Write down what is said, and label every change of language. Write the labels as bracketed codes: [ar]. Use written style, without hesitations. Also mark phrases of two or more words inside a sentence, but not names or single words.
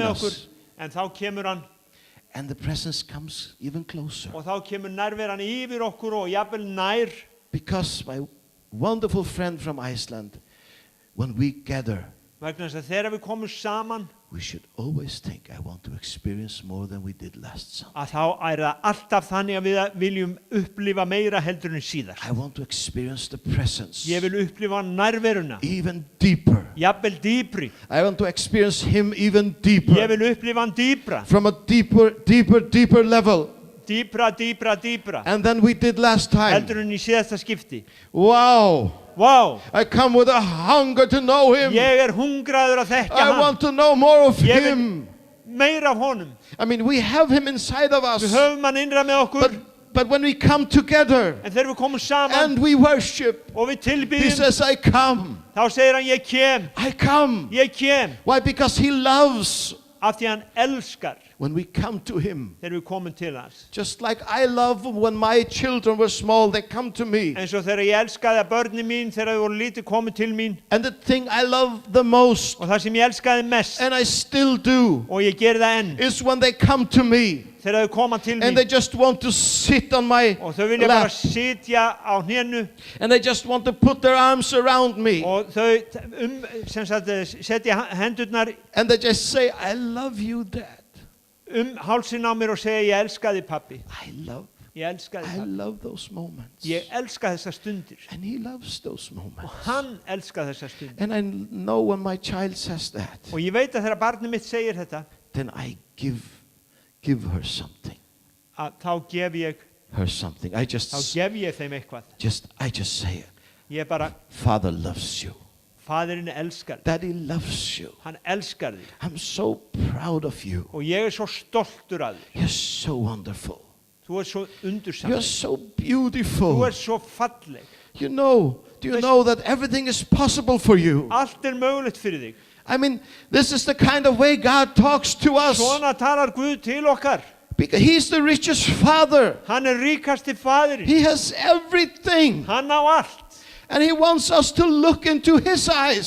[is] með okkur, [en] us. [is] en þá kemur hann, [en] And the presence comes even closer. [is] og þá kemur nærveran yfir okkur og jafnvel nær, [en] Because my wonderful friend from Iceland, when we gather, [is] vegna þess að þegar við komum saman, [en] we should always think, I want to experience more than we did last summer. [is] að þá er það alltaf þannig að við viljum upplifa meira heldur en síðar. [en] I want to experience the presence [is] Ég vil upplifa nærveruna, [en] even deeper. [is] jafnvel dýpri. [en] I want to experience him even deeper. [is] Ég vil upplifa hann dýpra, [en] From a deeper level. [is] dýpra, [en] And then we did last time. [is] heldur en í síðasta skipti. [en] Wow. [is] Vá, [en] I come with a hunger to know him. [is] ég er hungraður að þekkja [en] I [is] hann, [en] want to know more of [is] Ég vil- [en] him. [is] meira af honum. [en] I mean, we have him inside of [is] Við [en] us. [is] höfum hann innra með okkur, [en] But when we come together [is] en þegar við komum saman [en] and we worship, [is] og við [en] he [is] tilbýðum, [en] says, I come. [is] þá segir hann [en] I come. [is] ég kem, [en] Why? Because he loves [is] af því hann elskar [en] when we come to him. [is] þegar við komum til hans. [en] Just like I love when my children were small, they come to me. [is] Eins og þegar ég elskaði að börnin mín, þegar þau voru lítið komið til mín, [en] And the thing I love the most, [is] og það sem ég elskaði mest, [en] and I still do, [is] og ég geri það enn, [en] is when they come to me [is] þegar þau koma til [en] and [is] mín, [en] they just want to sit on my [is] og þau vilja bara [en] lap [is] sitja á hnénu, [en] and they just want to put their arms around me [is] og þau sem sagt, setja hendurnar [en] and they just say, I love you, Dad. [is] hálsinn á mér og segja, ég elska þig pappi, ég elska þig [en] I [is] pappi, [en] love those moments. [is] ég elska þessar stundir, [en] And he loves those [is] og [en] moments. [is] hann elska þessar stundir. [en] And I know when my child says that, [is] Og ég veit að þegar barnið mitt segir þetta, [en] then I give her something. [is] að þá gef ég [en] I [is] þeim eitthvað. [en] just say, [is] Ég bara, [en] Father loves you. [is] faðirinn elskar þig, [en] Daddy loves you. [is] hann elskar þig, [en] I'm so proud of you. [is] og ég er svo stoltur af þig. [en] You're so wonderful. [is] Þú er svo [en] You're [is] undursamleg, [en] so [is] þú [en] beautiful. [is] er svo falleg, [en] Do you know that everything is possible for you? [is] allt er mögulegt fyrir þig. [en] I mean, this is the kind of way God talks to us. [is] Svona talar Guð til okkar. [en] Because he's the richest father. [is] Hann er ríkasti faðirinn, [en] He has everything. [is] hann á allt, [en] And he wants us to look into his eyes